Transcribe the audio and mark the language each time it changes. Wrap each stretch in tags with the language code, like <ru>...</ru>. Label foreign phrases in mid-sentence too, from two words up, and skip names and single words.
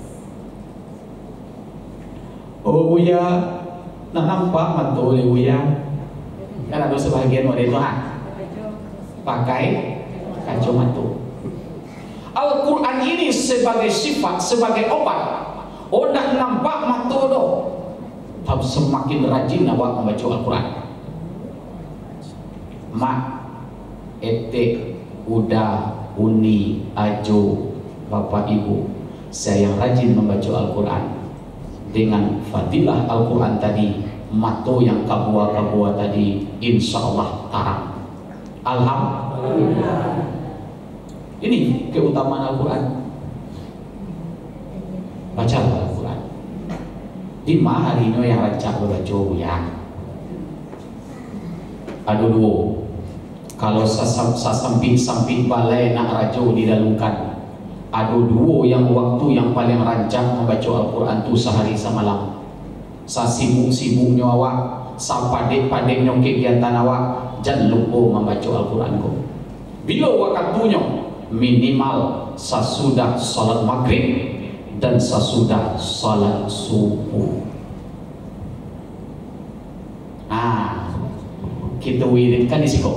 <min>Oh Buya, nak nampak mantu oleh Buya?</min> <id>Kan ada sebagian model itu pakai kacamata. Al-Quran ini sebagai sifat, sebagai obat.</id> <min>Odak nampak mata do, tapi semakin rajin awak membaca Al-Quran. Mak, etek, uda, uni, ajo, bapak ibu,</min> <id>saya yang rajin membaca Al-Quran.</id> <min>Dengan fadilah Al-Quran tadi, mata yang kabua-kabua tadi,</min> <ar>إن شاء الله</ar> <min>tarang.</min> <id>Alhamdulillah. Ini keutamaan Al-Quran. Baca Al-Quran.</id> <min>Di mana hari ini yang rancak berbaca ya? Aduh dua. Kalau sasamping balai nak rajo didalukan. Aduh dua yang waktu yang paling rancak membaca Al-Quran tu sehari semalam. Sasibuk-sibuknya awak, sapadek-padeknya kegiatan awak, jangan lupa membaca Al-Quran kau.</min> <id>Bila waktunya minimal sesudah salat maghrib dan sesudah salat subuh. Kita wiridkan di situ.</id>